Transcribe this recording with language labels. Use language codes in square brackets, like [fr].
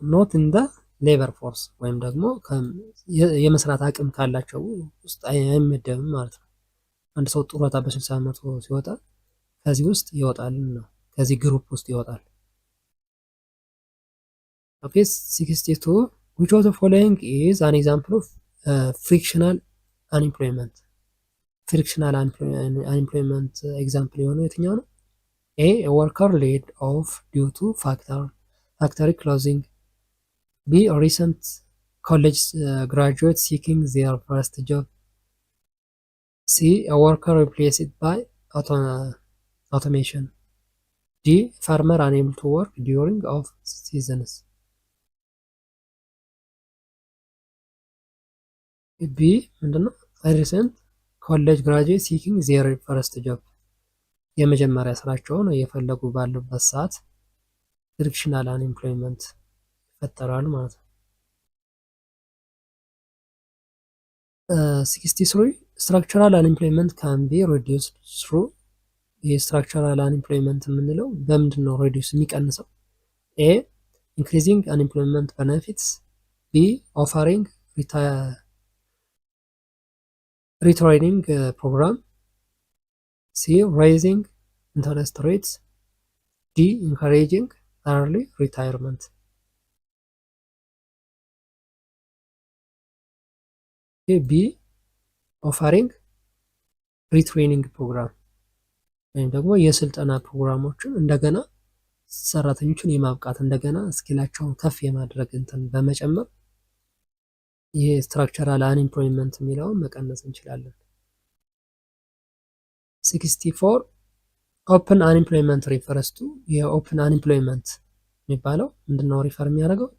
[en] ኖት ኢን ዘ ሌበር ፎርስ [am] ወይም ደግሞ የመስራት አቅም ካላቸው ውስጥ አይመደብም ማለት ነው። አንድ ሰው ጡረታ በ60 ዓመቱ ሲወጣ ከዚህ ውስጥ ይወጣል ነው፣ ከዚህ ግሩፕ ውስጥ ይወጣል። ኦኬ 62 [en] which of the following is an example of frictional unemployment? ፍሪክሽናል አንኤምፕሎይመንት ኤግዛምፕል [am] የሆነው የትኛው ነው? [en] ኤ worker laid off due to factory closing, B recent college graduate seeking their first job, C a worker replaced by automation, D farmer unable to work during off seasons. [am] ቢ ምንድነው? [en] ሪሰንት ኮሌጅ ግራጁዌት ሲኪንግ ዜር ፈርስት ጆብ [am] የመጀመሪያ ስራቸውን እየፈለጉ ባሉበት ሰዓት ፍሪክሽናል አንኤምፕሎይመንት ይፈጠራል ማለት ነው። 63 [en] ስትራክቸራል አንኤምፕሎይመንት ካን ቢ ሪዲዩስድ ትሩ። [am] የስትራክቸራል አንኤምፕሎይመንት የምንለው በምንድን ነው ሪዲዩስ የሚቀንሰው? [en] ኤ ኢንክሪዚንግ አንኤምፕሎይመንት ቤኔፊትስ፣ ቢ ኦፈሪንግ retraining program, C raising interest rates, D encouraging early retirement. B offering retraining program [am] ወይም ደግሞ የስልጠና ፕሮግራሞችን እንደገና ሰራተኞችን የማብቃት እንደገና ስኪላቸውን ከፍ የማድረግ እንትን በመጨመር ይሄ ስትራክቸራል አንኤምፕሎይመንት የሚለውን መቀነስ እንችላለን። 64 [en] ኦፕን አንኤምፕሎይመንት ሪፈርስ ቱ። [am] የኦፕን አንኤምፕሎይመንት የሚባለው ምንድነው ሪፈር የሚያደርገው?